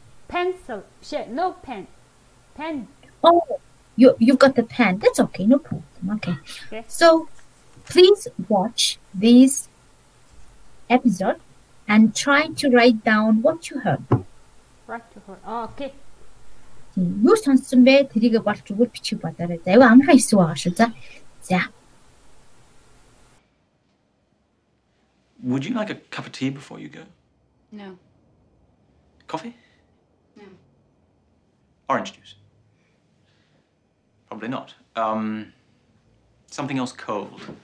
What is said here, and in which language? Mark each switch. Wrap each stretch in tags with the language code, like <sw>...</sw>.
<en>Pencil. No pen. Pen. Oh, you've got the pen. That's okay, no problem. Okay. So please watch this episode and try to write down what you heard. Okay.</en> <mn>Юу сонссон бэ? Тэрийг болж өгвөл бичих бодоорой. За, аюу амархан хэсэг байгаа шүү. За.</mn> <en>Would you like a cup of tea before you go? No. Coffee? No. Orange juice? Probably not. Something else cold.</en>